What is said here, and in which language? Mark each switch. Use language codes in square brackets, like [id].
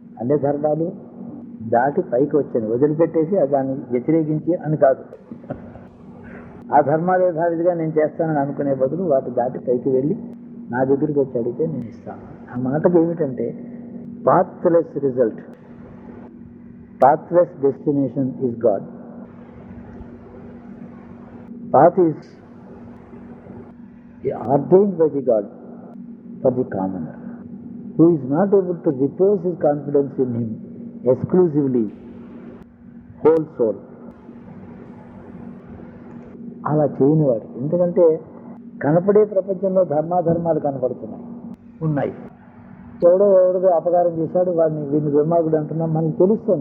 [te] అన్ని ధర్మాలు దాటి పైకి వచ్చాను, వదిలిపెట్టేసి దాన్ని వ్యతిరేకించి అని కాదు. ఆ ధర్మాలు యథావిధిగా నేను చేస్తానని అనుకునే బదులు వాటి దాటి పైకి వెళ్ళి నా దగ్గరికి వచ్చి అడిగితే నేను ఇస్తాను. ఆ మాటకు ఏమిటంటే [en] Pathless result, pathless destination is God. Path is ordained by the God for the commoner, who is not able to repose his confidence in him exclusively, whole soul. [te] అలా చేయనివాడు. ఎందుకంటే కనపడే ప్రపంచంలో ధర్మాధర్మాలు కనపడుతున్నాయి, ఉన్నాయి. ఎవడో అపకారం చేశాడు, వీడిని దుర్మార్గుడు అంటున్నాం, మనకు తెలుస్తుంది.